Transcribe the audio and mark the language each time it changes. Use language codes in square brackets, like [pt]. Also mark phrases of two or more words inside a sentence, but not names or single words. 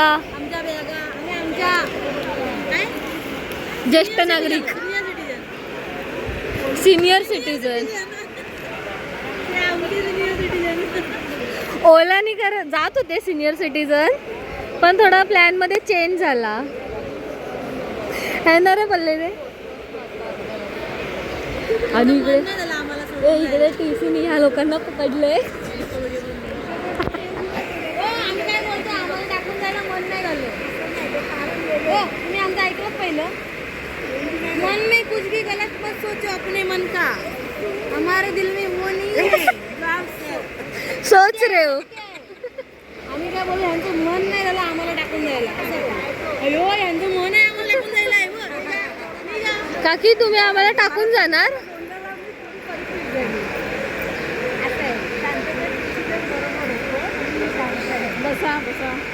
[mr] आमच्या बॅगा आणि आमच्या काय ज्येष्ठ नागरिक [en] senior citizen. senior citizen. [mr] ओलानी जात होते [en] senior citizen, [mr] पण थोडा प्लॅन मध्ये चेंज झाला [hi] है ना रे [mr] पल्ले रे. आणि इकडे टीसीने ह्या लोकांना पकडले. आम्ही काय बोलतो, आम्हाला टाकून जायला मन नाही झालं. तुम्ही आमचं ऐकलं पहिलं. [hi] मन में कुछ भी गलत मत सोचो अपने मन का, हमारे दिल में वो नहीं है. सोच रे हो. [mr] आम्ही काय बोलतो, यांचं मन नाही झालं आम्हाला टाकून जायला. असं बोलतो. अयो यांचं मन आहे आम्हाला टाकून जायला आहे बरं. काकी तुम्ही आम्हाला टाकून जाणार? बसा बसा.